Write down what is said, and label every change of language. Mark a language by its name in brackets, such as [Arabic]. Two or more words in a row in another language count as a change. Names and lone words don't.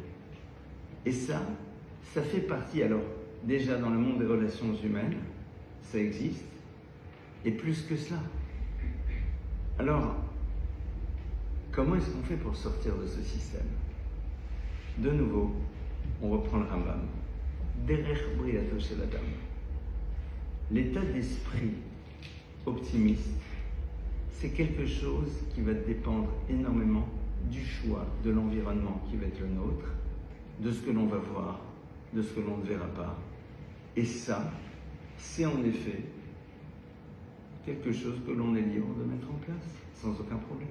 [French] Et ça fait partie, alors, déjà dans le monde des relations humaines, ça existe, et plus que cela. Alors, comment est-ce qu'on fait pour sortir de ce système? De nouveau, on reprend le Rambam. [Hebrew] דרך בריאתו של אדם. [French] L'état d'esprit optimiste, c'est quelque chose qui va dépendre énormément du choix, de l'environnement qui va être le nôtre, de ce que l'on va voir, de ce que l'on ne verra pas. Et ça, c'est en effet quelque chose que l'on est libre de mettre en place, sans aucun problème.